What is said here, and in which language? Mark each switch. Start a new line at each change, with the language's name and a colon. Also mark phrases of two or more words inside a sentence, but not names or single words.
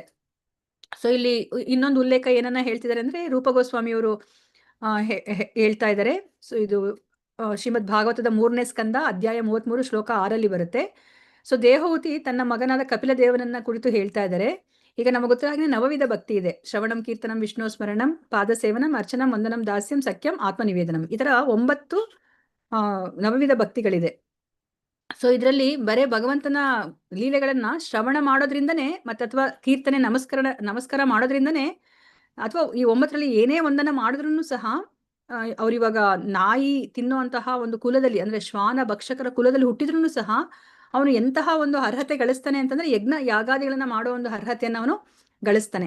Kannada: ಸೊ ಇಲ್ಲಿ ಇನ್ನೊಂದು ಉಲ್ಲೇಖ ಏನನ್ನ ಹೇಳ್ತಿದ್ದಾರೆ ಅಂದ್ರೆ, ರೂಪ ಗೋಸ್ವಾಮಿಯವರು ಹೇಳ್ತಾ ಇದ್ದಾರೆ. ಸೊ ಇದು ಶ್ರೀಮದ್ ಭಾಗವತದ 3ನೇ ಸ್ಕಂದ ಅಧ್ಯಾಯ 33 ಶ್ಲೋಕ 6 ಬರುತ್ತೆ. ಸೊ ದೇವಹೂತಿ ತನ್ನ ಮಗನಾದ ಕಪಿಲ ದೇವನನ್ನ ಕುರಿತು ಹೇಳ್ತಾ ಇದ್ದಾರೆ. ಈಗ ನಮಗೆ ಗೊತ್ತಾಗಿ ನವವಿಧ ಭಕ್ತಿ ಇದೆ.
Sanskrit: ಶ್ರವಣಂ, ಕೀರ್ತನಂ, ವಿಷ್ಣು ಸ್ಮರಣಂ, ಪಾದ ಸೇವನಂ, ಅರ್ಚನಂ, ವಂದನಂ, ದಾಸ್ಯಂ, ಸಖ್ಯಂ,
Kannada: ಆತ್ಮನಿವೇದನಂ, ಈ ತರ 9 ನವವಿಧ ಭಕ್ತಿಗಳಿದೆ. ಸೊ ಇದರಲ್ಲಿ ಬರೇ ಭಗವಂತನ ಲೀಲೆಗಳನ್ನ ಶ್ರವಣ ಮಾಡೋದ್ರಿಂದನೇ ಅಥವಾ ಕೀರ್ತನೆ ನಮಸ್ಕಾರ ಮಾಡೋದ್ರಿಂದನೇ ಅಥವಾ ಈ 9ರಲ್ಲಿ ಏನೇ ಒಂದನ್ನ ಮಾಡಿದ್ರು ಸಹ ಅವ್ರಿವಾಗ ನಾಯಿ ತಿನ್ನುವಂತಹ ಒಂದು ಕುಲದಲ್ಲಿ ಅಂದ್ರೆ ಶ್ವಾನ ಭಕ್ಷಕರ ಕುಲದಲ್ಲಿ ಹುಟ್ಟಿದ್ರು ಸಹ ಅವನು ಎಂತಹ ಒಂದು ಅರ್ಹತೆ ಗಳಿಸ್ತಾನೆ ಅಂತಂದ್ರೆ ಯಜ್ಞ ಯಾಗಾದಿಗಳನ್ನ ಮಾಡೋ ಒಂದು ಅರ್ಹತೆಯನ್ನ ಅವನು ಗಳಿಸ್ತಾನೆ.